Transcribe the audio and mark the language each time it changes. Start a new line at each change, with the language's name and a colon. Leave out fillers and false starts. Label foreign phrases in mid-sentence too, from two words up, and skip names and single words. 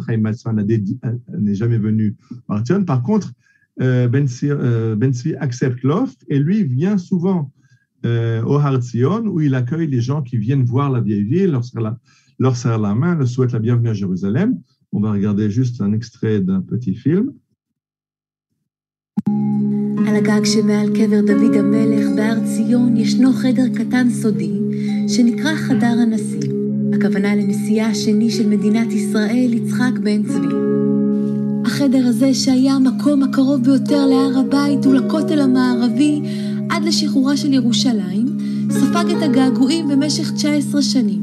French: Chaim Weizmann n'est jamais venu à Har Zion. Par contre, Ben Tzvi accepte l'offre et lui vient souvent au Har Zion où il accueille les gens qui viennent voir la vieille ville, leur serre la main, leur souhaite la bienvenue à Jérusalem. On va regarder juste un extrait d'un petit film.
Hebrew: על הגג שמעל קבר דוד המלך בהר ציון ישנו חדר קטן סודי שנקרא חדר הנשיא. הכוונה לנשיאה השני של מדינת ישראל, יצחק בן צבי. החדר הזה, שהיה המקום הקרוב ביותר להר הבית ולכותל המערבי, עד לשחרורה של ירושלים, ספג את הגעגועים במשך 19 שנים.